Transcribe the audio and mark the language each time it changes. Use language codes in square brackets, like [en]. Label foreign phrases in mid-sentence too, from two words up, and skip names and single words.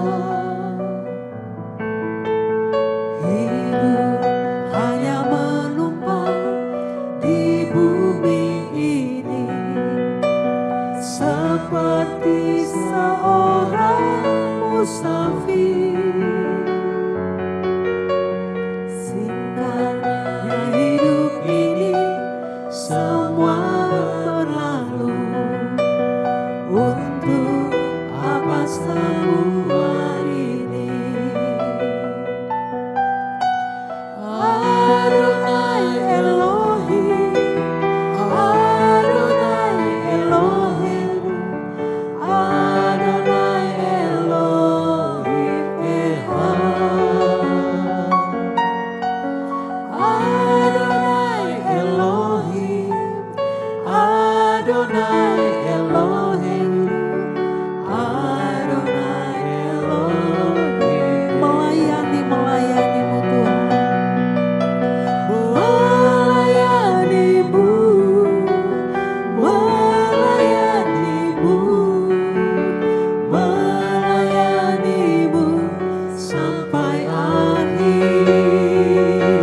[id] Hidup hanya menumpang di bumi ini, seperti seorang musafir. Singkatnya hidup ini, semua berlalu. Untuk apa semua ini? [he] אדוני אלוהים, אדוני אלוהים, אדוני אלוהים אחד. אדוני אלוהים, אדוני אלוהים, אדוני אלוהים. [id] Melayani-mu Tuhan. Melayani-Mu, melayani-Mu, melayani-Mu sampai akhir.